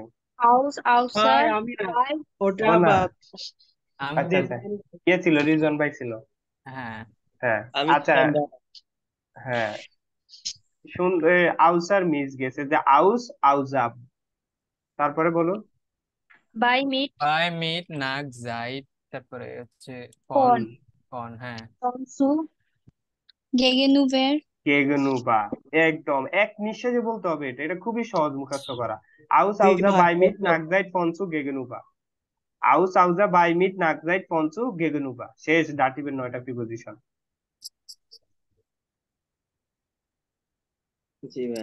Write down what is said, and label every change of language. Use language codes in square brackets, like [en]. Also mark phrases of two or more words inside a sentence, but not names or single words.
[de] Aus, [bn] ভাই [de] außer, [bn] আমি না, [de] bei, [bn] ওটা ও না, বাদ। আমি আচ্ছা আচ্ছা, কে ছিল? রিজন ভাই ছিল। হ্যাঁ হ্যাঁ, আমি আচ্ছা, ছিলাম বাদ। হ্যাঁ, আউসার মিস গেছে, যে [de] aus, außer. [bn] তারপরে বলুন। [de] bei, mit, bei, mit, nach, seit, [bn] তারপরে হচ্ছে [de] ফন, von, [bn] ফন, হ্যাঁ। [de] von zu, gegenüber, [bn] গেগনুবা, একদম এক নিঃশ্বাসে বলতে হবে, এটা এটা খুবই সহজ মুখস্থ করা। আউস জি আউজা ভাই, [de] bei mit [bn] একদম। [de] nach seit von zu gegenüber. aus außer bei mit nach seit von zu gegenüber, [bn] শেষ ডাটিভের 9টা প্রিপজিশন। জি ভাইয়া।